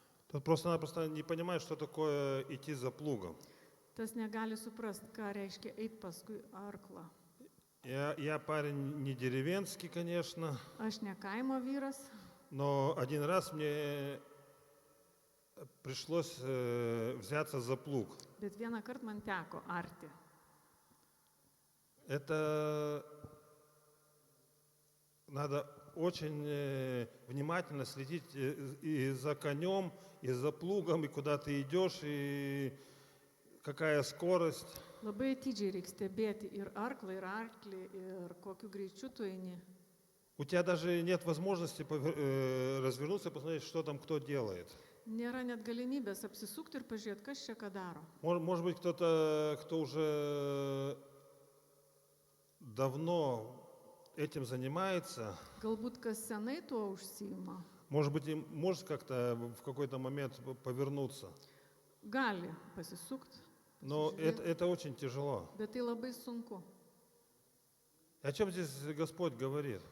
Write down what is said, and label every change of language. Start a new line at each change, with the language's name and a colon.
Russian: тот просто-напросто не понимает, что такое идти за плугом.
Lithuanian: tas negali suprasti, ką reiškia eiti paskui arklą.
Russian: Я парень не деревенский, конечно,
Lithuanian: Aš ne kaimo vyras,
Russian: но один раз мне пришлось взяться за плуг.
Lithuanian: bet vieną kartą man teko arti.
Russian: Это надо очень внимательно следить и за конем, и за плугом, и куда ты идешь, и какая скорость.
Lithuanian: Labai atidžiai reikia stebėti ir arklą, ir arklį, ir kokiu greičiu tu eini.
Russian: У тебя даже нет возможности развернуться и посмотреть, что там кто делает.
Lithuanian: Nėra net galimybės apsisukti ir pažiūrėti, kas čia ką daro.
Russian: Может быть, кто уже давно этим занимается,
Lithuanian: Galbūt kas senai tuo užsiima,
Russian: может быть, им может как-то в какой-то момент повернуться.
Lithuanian: gali pasisukti,
Russian: Но это очень тяжело.
Lithuanian: bet tai labai sunku.
Russian: О чем здесь Господь говорит?